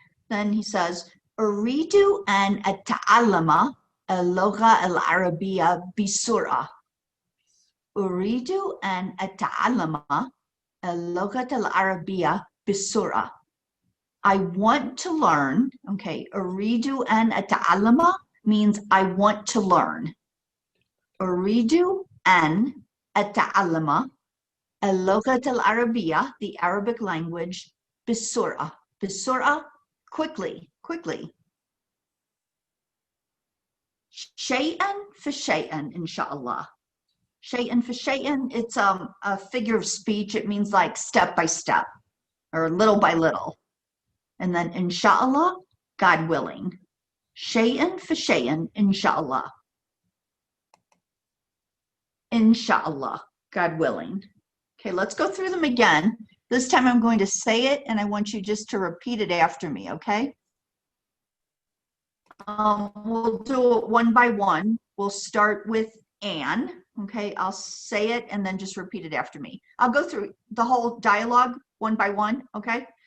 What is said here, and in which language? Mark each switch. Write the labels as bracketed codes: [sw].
[en] Then he says, [ar] أريد أن أتعلم اللغة العربية بسرعة. أريد أن أتعلم اللغة العربية بسرعة. [en] I want to learn. Okay, [ar] أريد أن أتعلم [en] means I want to learn. [ar] أريد أن أتعلم اللغة العربية, [en] the Arabic language, [ar] بسرعة. [en] بسرعة, quickly, quickly. [ar] شيئا فشيئا إن شاء الله. شيئا فشيئا, [en] it's a figure of speech. It means like step by step or little by little. And then inshallah, God willing. [ar] شيئا فشيئا inshallah. [en] Inshallah, God willing. Okay, let's go through them again. This time I'm going to say it and I want you just to repeat it after me, okay? We'll do it one by one. We'll start with Anne. Okay, I'll say it and then just repeat it after me. I'll go through the whole dialogue one by one, okay?